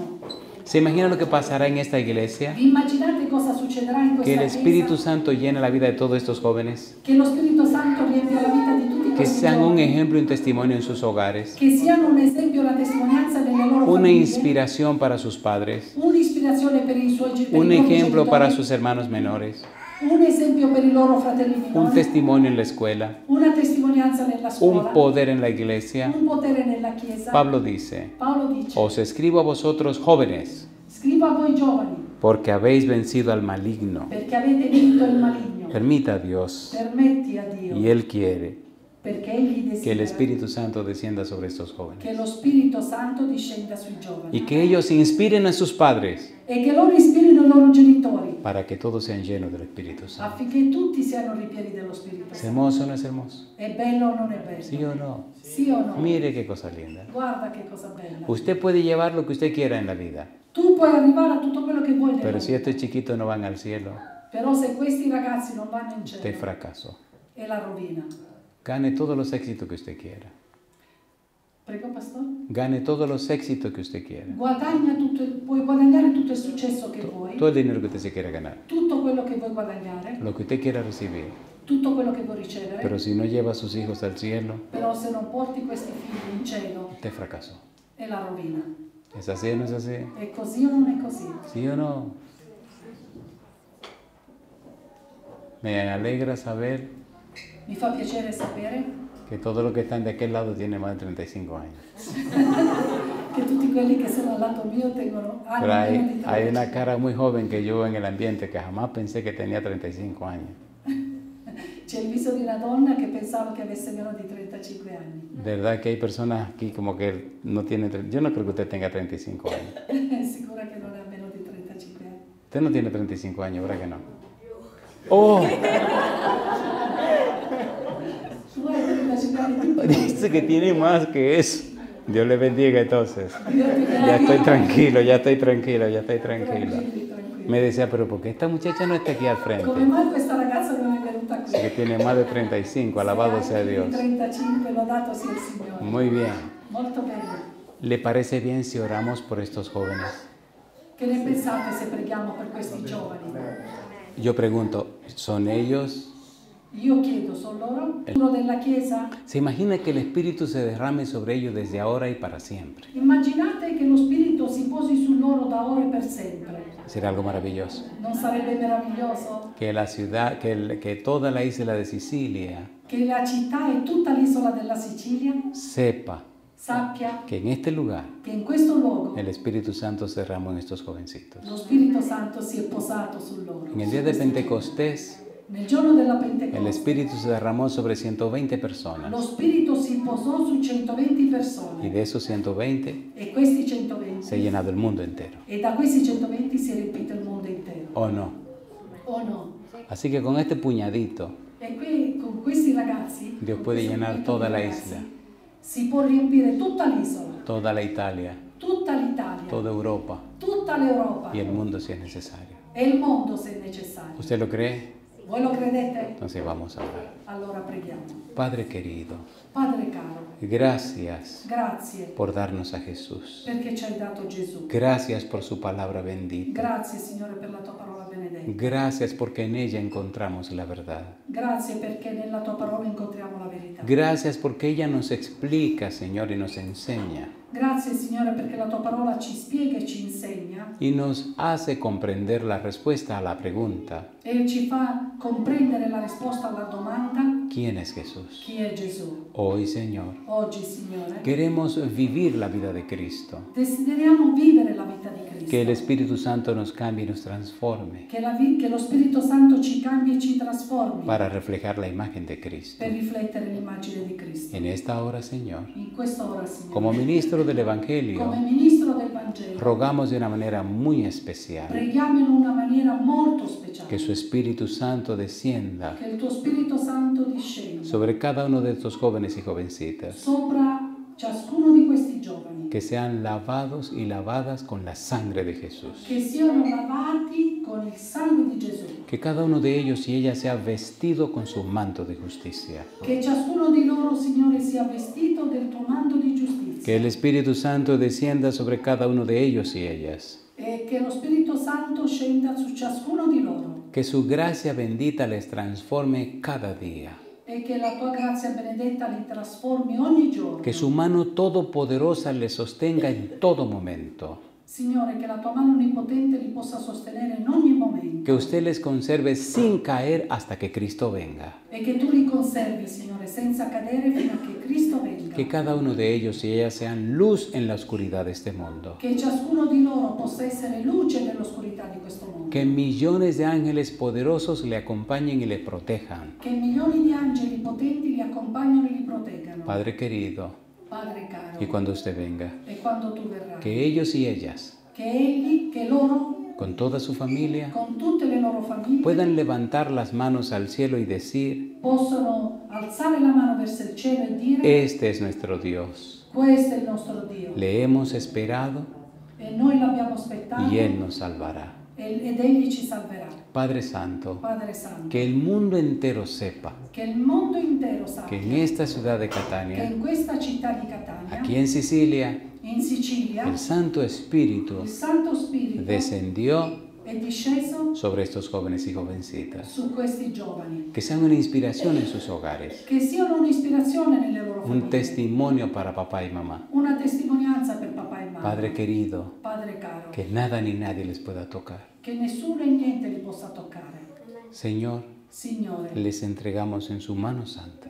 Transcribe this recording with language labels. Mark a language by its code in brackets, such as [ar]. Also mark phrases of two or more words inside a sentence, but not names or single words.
[es] ¿Se imagina lo que pasará en esta iglesia? [it] Vi immaginate cosa succederà in [es] Que el [it] questa [es] Espíritu [it] chiesa? [es] Santo llene la vida de todos estos jóvenes, [it] Che lo Spirito Santo riempia la vita di tutti [es] que [it] questi [es] sean un [it] giovani, [es] ejemplo y un testimonio en sus hogares, [it] che siano un esempio e una testimonianza delle loro [es] una [it] famiglie, [es] inspiración para sus padres, [it] un'ispirazione per i suoi per [es] un [it] i propri [es] ejemplo para [it] genitori, [es] sus hermanos menores, [it] un esempio per i loro fratelli [es] un [it] minori, [es] testimonio en la escuela, [it] una testimonianza nella scuola, [es] un poder en la iglesia. [it] un potere nella chiesa. [es] Pablo dice, [it] Paolo dice: [es] os escribo a vosotros jóvenes, [it] scrivo a voi giovani, [es] porque habéis vencido al maligno. [it] perché avete vinto il maligno. [es] Permita a Dios, [it] Permetti a Dio, [es] y Él quiere, [it] perché Egli [es] que el [it] desidera [es] Espíritu Santo descienda sobre estos jóvenes [it] che lo Spirito Santo discenda sui giovani [es] y que ellos inspiren a sus padres [it] e che loro ispirino i loro genitori [es] para que todos sean llenos del Espíritu Santo. [it] affinché tutti siano ripieni dello Spirito [es] ¿Es [it] Santo. [es] hermoso o no es hermoso? [it] È bello o non è bello? [es] ¿Sí o no? [it] Sì o no? [es] Mire qué cosa linda. [it] Guarda che cosa bella. [es] Usted puede llevar lo que usted quiera en la vida, [it] Tu puoi arrivare a tutto quello che vuoi nella [es] pero si [it] vita, [es] estos chiquitos no van al cielo, [it] però se questi ragazzi non vanno in [es] usted [it] cielo [es] fracasó. [it] è la rovina. [es] Gane todos los éxitos que usted quiera. [it] Prego, Pastore? [es] Gane todos los éxitos que usted quiera. [it] Puoi guadagnare tutto il successo che vuoi, [es] Todo el dinero que usted se quiera ganar. [it] tutto quello che vuoi guadagnare, [es] Lo que usted quiera recibir. [it] tutto quello che vuoi ricevere, [es] Pero si no lleva a sus hijos al cielo, [it] però se non porti questi figli in cielo [es] usted fracasó. [it] è la rovina. [es] ¿Es así o no es así? [it] È così o non è così? [es] ¿Sí o no? Me alegra saber [it] Mi fa piacere sapere [es] que todos los que están de aquel lado tienen más de 35 años. [it] che tutti quelli che sono al lato mio hanno [es] Pero [it] meno di [es] hay [it] 30. [es] una cara muy joven que yo en el ambiente que jamás pensé que tenía 35 años. [it] C'è il viso di una donna che pensavo che avesse meno di 35 anni. [es] De verdad que hay personas aquí como que no tienen... Yo no creo que usted tenga 35 años. [it] È sicura che non ha meno di 35 anni. [es] Usted no tiene 35 años, ¿verdad que no? ¡Oh! [it] Tu hai 35 anni, tu [es] Dice que tiene más que eso. Dios le bendiga entonces. [it] Dio ti [es] Ya estoy [it] benedica. [es] tranquilo, ya estoy tranquilo, ya estoy tranquilo. [it] Tranquilli. [es] Me decía, pero ¿por qué esta muchacha no está aquí al [it] Come [es] frente? [it] mai questa ragazza non è venuta qui? [es] Dice que tiene más de 35, alabado sea Dios. [it] 35, lodato sia il Signore. [es] Muy bien. [it] Molto bello. [es] ¿Le parece bien si oramos por estos jóvenes? [it] Che ne pensate se preghiamo per questi giovani? [es] Yo pregunto, ¿son ellos? [it] Io chiedo, sono loro? Uno della Chiesa? [es] ¿Se imagina que el Espíritu se derrame sobre ellos desde ahora y para siempre? [it] Immaginate che lo Spirito si posi su loro da ora e per sempre. [es] Será algo maravilloso. [it] Non sarebbe meraviglioso? [es] Que la ciudad, que toda la isla de Sicilia [it] Che la città e tutta l'isola della Sicilia [es] sepa [it] sappia [es] que en este lugar [it] che in questo luogo [es] el Espíritu Santo se derramó en estos jovencitos. [it] lo Spirito Santo si è posato su loro. [es] En el día de Pentecostés, [it] Nel giorno della [es] el [it] Pentecoste [es] Espíritu se derramó sobre 120 [it] lo [es] personas. [it] Spirito si posò su 120 [es] Y [it] persone [es] de esos 120 [it] e questi 120 [es] se ha llenado el mundo entero. [it] e da questi 120 si è riempito il mondo intero. [es] ¿O no? [it] O no? [es] Así que con este puñadito, [it] E qui con questi ragazzi [es] Dios [it] con [es] puede [it] questo [es] llenar [it] gruppo [es] toda [it] di [es] la [it] ragazzi, [es] isla, [it] si può riempire tutta l'isola, [es] toda la Italia, [it] tutta l'Italia, [es] toda Europa [it] tutta l'Europa [es] y el mundo si es necesario. [it] e il mondo se è necessario. [es] ¿Usted lo cree? [it] Voi lo credete? [es] Entonces vamos a orar. [it] Allora preghiamo. [es] Padre querido, [it] Padre caro, [es] gracias [it] grazie [es] por darnos a Jesús. [it] perché ci hai dato Gesù. [es] Gracias por su palabra bendita. [it] Grazie Signore per la tua parola benedetta. [es] Gracias porque en ella encontramos la verdad. [it] Grazie perché nella tua parola incontriamo la verità. [es] Gracias porque ella nos explica, Señor, y nos enseña [it] Grazie Signore perché la tua parola ci spiega e ci insegna [es] y nos hace comprender la respuesta a la pregunta, [it] e ci fa comprendere la risposta alla domanda [es] ¿quién es Jesús? [it] chi è Gesù. [es] Hoy, Señor, [it] Oggi Signore [es] queremos vivir la vida de Cristo. [it] desideriamo vivere la vita di Cristo. [es] Que el Espíritu Santo nos cambie y nos transforme [it] Che lo Spirito Santo ci cambi e ci trasformi [es] para reflejar la imagen de Cristo. [it] per riflettere l'immagine di Cristo. [es] En esta hora, Señor, [it] In quest'ora, Signore, [es] como ministro del Evangelio, [it] come ministro del Vangelo, [es] rogamos de una manera muy especial [it] preghiamo in una maniera molto speciale [es] que su Espíritu Santo descienda [it] che il tuo Spirito Santo discenda [es] sobre cada uno de estos jóvenes y jovencitas, [it] sopra ciascuno di questi giovani, [es] que sean lavados y lavadas con la sangre de Jesús. [it] che siano lavati con il sangue di Gesù, [es] Que cada uno de ellos y ellas sea vestido con su manto de justicia. [it] che ciascuno di loro, Signore, sia vestito del tuo manto di giustizia [es] Que el Espíritu Santo descienda sobre cada uno de ellos y ellas. [it] e che lo Spirito Santo scenda su ciascuno di loro [es] Que su gracia bendita les transforme cada día. [it] e che la tua grazia benedetta li trasformi ogni giorno. [es] Que su mano todopoderosa les sostenga en todo momento. [it] Signore, che la tua mano onnipotente li possa sostenere in ogni momento [es] Que usted les conserve sin caer hasta que Cristo venga. [it] e che tu li conservi, Signore, senza cadere fino a che Cristo venga. [es] Que cada uno de ellos y ellas sean luz en la oscuridad de este mundo. [it] Che ciascuno di loro possa essere luce nell'oscurità di questo mondo. [es] Que millones de ángeles poderosos le acompañen y le protejan. [it] Che milioni di angeli potenti li accompagnano e li proteggano. [es] Padre querido, [it] Padre caro, [es] y cuando usted venga, [it] e quando tu verrai, [es] que ellos y ellas, [it] che loro, [es] con toda su familia, [it] con tutte le loro famiglie, [es] puedan levantar las manos al cielo y decir, [it] possono alzare la mano verso il cielo e dire: [es] este es nuestro Dios. [it] questo è il nostro Dio. [es] Le hemos esperado [it] E noi l'abbiamo aspettato [es] y Él nos salvará. [it] ed Egli ci salverà. [es] Padre Santo, [it] Padre Santo, [es] que el mundo entero sepa [it] che il mondo intero [es] que [it] sappia [es] en esta ciudad de [it] che [es] Catania, [it] in questa città di Catania, [es] aquí en Sicilia, [it] in Sicilia, [es] el Santo Espíritu [it] il Santo Spirito [es] descendió [it] è disceso [es] sobre estos jóvenes y jovencitas. [it] su questi giovani, [es] Que sean una inspiración en sus hogares, [it] che siano un'ispirazione nelle loro [es] un [it] famiglie, [es] testimonio para papá y mamá. [it] una testimonianza per papà e mamma. [es] Padre querido, [it] Padre caro, [es] que nada ni nadie les pueda tocar. [it] che nessuno e niente li possa toccare. [es] Señor, [it] Signore, [es] les entregamos en su mano santa.